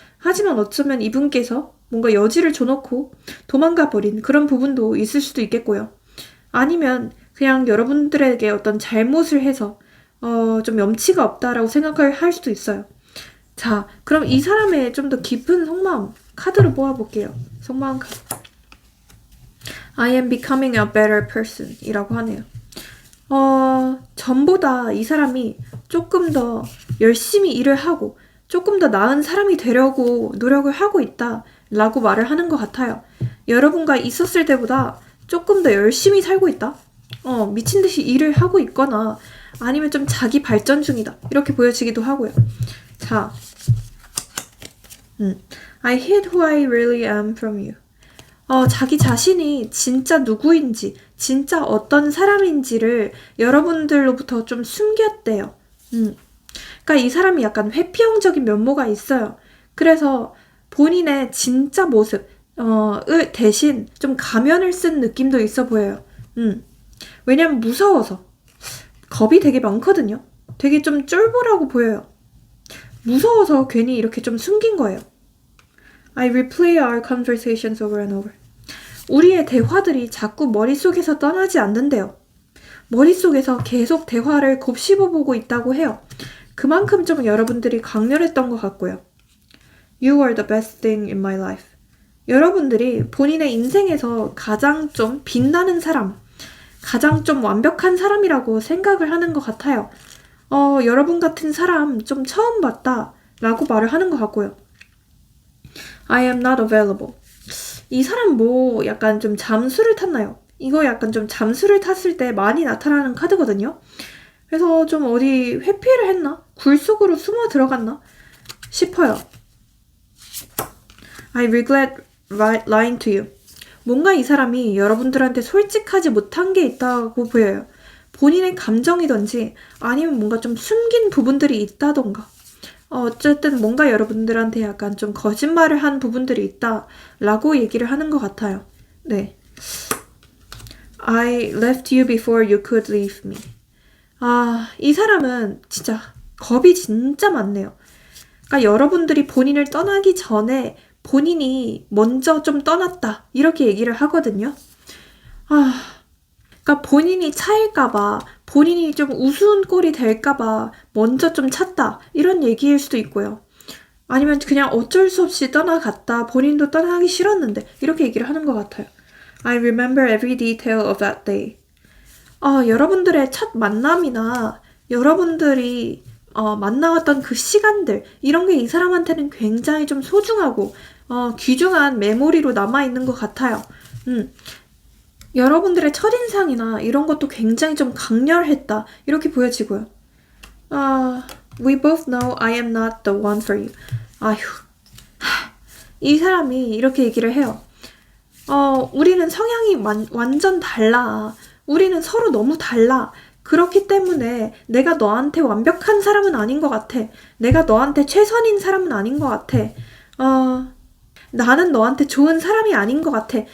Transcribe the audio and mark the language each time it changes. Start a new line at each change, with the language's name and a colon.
Korean: 하지만 어쩌면 이분께서 뭔가 여지를 줘놓고 도망가 버린 그런 부분도 있을 수도 있겠고요. 아니면 그냥 여러분들에게 어떤 잘못을 해서 좀 염치가 없다라고 생각을 할 수도 있어요. 자, 그럼 이 사람의 좀 더 깊은 속마음 카드로 뽑아볼게요. 속마음 카드.
English: I am becoming a better person
Korean: 이라고 하네요. 전보다 이 사람이 조금 더 열심히 일을 하고 조금 더 나은 사람이 되려고 노력을 하고 있다 라고 말을 하는 것 같아요. 여러분과 있었을 때보다 조금 더 열심히 살고 있다. 미친 듯이 일을 하고 있거나 아니면 좀 자기 발전 중이다. 이렇게 보여지기도 하고요.
English: 자, I hid who I really am from you.
Korean: 자기 자신이 진짜 누구인지, 진짜 어떤 사람인지를 여러분들로부터 좀 숨겼대요. 그러니까 이 사람이 약간 회피형적인 면모가 있어요. 그래서 본인의 진짜 모습, 대신 좀 가면을 쓴 느낌도 있어 보여요. 왜냐면 무서워서. 겁이 되게 많거든요. 되게 좀 쫄보라고 보여요. 무서워서 괜히 이렇게 좀 숨긴 거예요.
English: I replay our conversations over and over.
Korean: 우리의 대화들이 자꾸 머릿속에서 떠나지 않는데요. 머릿속에서 계속 대화를 곱씹어보고 있다고 해요. 그만큼 좀 여러분들이 강렬했던 것 같고요.
English: You are the best thing in my life.
Korean: 여러분들이 본인의 인생에서 가장 좀 빛나는 사람, 가장 좀 완벽한 사람이라고 생각을 하는 것 같아요. 여러분 같은 사람 좀 처음 봤다 라고 말을 하는 것 같고요.
English: I am not available.
Korean: 이 사람 뭐 약간 좀 잠수를 탔나요? 이거 약간 좀 잠수를 탔을 때 많이 나타나는 카드거든요. 그래서 좀 어디 회피를 했나? 굴 속으로 숨어 들어갔나? 싶어요.
English: I regret lying to you.
Korean: 뭔가 이 사람이 여러분들한테 솔직하지 못한 게 있다고 보여요. 본인의 감정이든지 아니면 뭔가 좀 숨긴 부분들이 있다던가. 어쨌든 뭔가 여러분들한테 약간 좀 거짓말을 한 부분들이 있다라고 얘기를 하는 것 같아요. 네.
English: I left you before you could leave me.
Korean: 이 사람은 진짜 겁이 진짜 많네요. 그러니까 여러분들이 본인을 떠나기 전에 본인이 먼저 좀 떠났다 이렇게 얘기를 하거든요. 그러니까 본인이 차일까봐 본인이 좀 우스운 꼴이 될까봐 먼저 좀 찼다 이런 얘기일 수도 있고요. 아니면 그냥 어쩔 수 없이 떠나갔다 본인도 떠나기 싫었는데 이렇게 얘기를 하는 것 같아요.
English: I remember every detail of that day.
Korean: 여러분들의 첫 만남이나 여러분들이 만나왔던 그 시간들 이런 게 이 사람한테는 굉장히 좀 소중하고 귀중한 메모리로 남아있는 것 같아요. 여러분들의 첫인상이나 이런 것도 굉장히 좀 강렬했다 이렇게 보여지고요.
English: We both know I am not the one for you. 아휴,
Korean: 이 사람이 이렇게 얘기를 해요. 우리는 성향이 완전 달라. 우리는 서로 너무 달라. 그렇기 때문에 내가 너한테 완벽한 사람은 아닌 것 같아. 내가 너한테 최선인 사람은 아닌 것 같아. 나는 너한테 좋은 사람이 아닌 것 같아.